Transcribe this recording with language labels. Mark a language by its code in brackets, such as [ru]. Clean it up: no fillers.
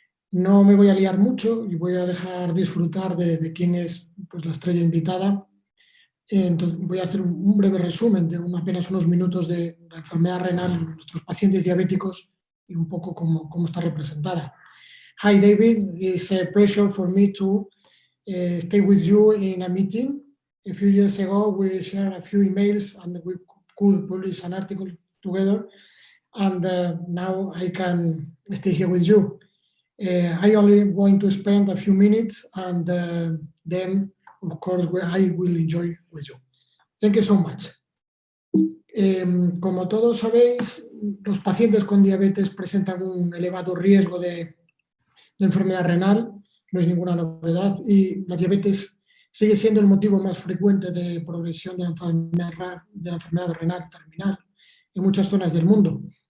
[es] No me voy a liar mucho y voy a dejar disfrutar de quién es, pues, la estrella invitada. Entonces voy a hacer un breve resumen de apenas unos minutos de la enfermedad renal en nuestros pacientes diabéticos y un poco cómo está representada. [en] Hi David, it's a pleasure for me to stay with you in a meeting. A few years ago we shared a few emails and we could publish an article together, and now I can stay here with you. I only going to spend a few minutes and then of course, I will enjoy with you. Thank you so much. [es] Como todos sabéis, los pacientes con diabetes presentan un elevado riesgo de enfermedad renal, no es ninguna novedad, y la diabetes sigue siendo el motivo más frecuente de progresión de la enfermedad renal terminal en muchas zonas del mundo.